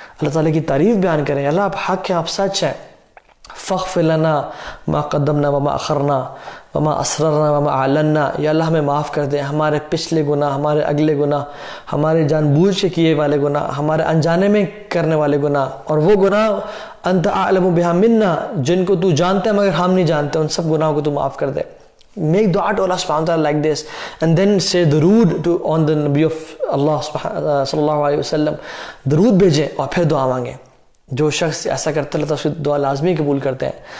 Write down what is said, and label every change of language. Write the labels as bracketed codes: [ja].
[ur] اللہ تعالیٰ کی تعریف بیان کریں، اللہ آپ حق ہیں، آپ سچ ہیں. [ar] فاغفر لنا ما قدمنا وما اخرنا وما اسررنا وما اعلنا، [ur] یا اللہ ہمیں معاف کر دیں ہمارے پچھلے گناہ، ہمارے اگلے گناہ، ہمارے جان بوجھ کے کیے والے گناہ، ہمارے انجانے میں کرنے والے گناہ، اور وہ گناہ [ar] انت اعلم بها منا [ur] جن کو تو جانتا ہے مگر ہم نہیں جانتے، ان سب گناہوں کو تو معاف کر دے. [en] Make dua to Allah subhanahu wa ta'ala like this, and then say durood on the Nabi of Allah صلی اللہ علیہ وسلم. [ur] درود بھیجیں اور پھر دعا مانگیں. جو شخص ایسا کرتا ہے اللہ تعالیٰ اس کی دعا لازمی قبول کرتے ہیں.